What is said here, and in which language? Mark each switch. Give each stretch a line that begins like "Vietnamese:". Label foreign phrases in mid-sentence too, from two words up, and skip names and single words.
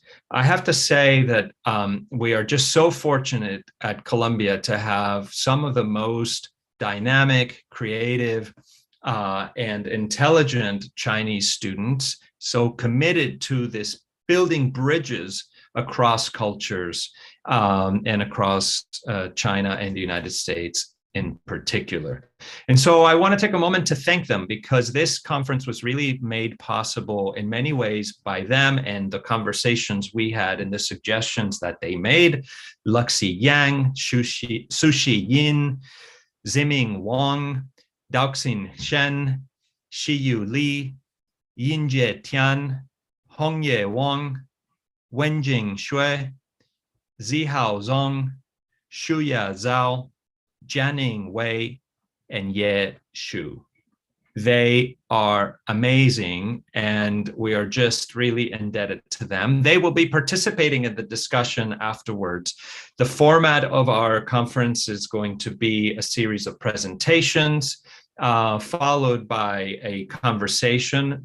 English: I have to say that we are just so fortunate at Columbia to have some of the most dynamic, creative, and intelligent Chinese students, so committed to this building bridges across cultures and across China and the United States in particular. And so I want to take a moment to thank them, because this conference was really made possible in many ways by them and the conversations we had and the suggestions that they made. Luxi Yang, Sushi Yin, Ziming Wang, Daoxin Shen, Shiyu Li, Yinjie Tian, Hongye Wang, Wenjing Shui, Zihao Zong, Shuya Zhao, Jianing Wei, and Ye Shu. They are amazing, and we are just really indebted to them. They will be participating in the discussion afterwards. The format of our conference is going to be a series of presentations, followed by a conversation.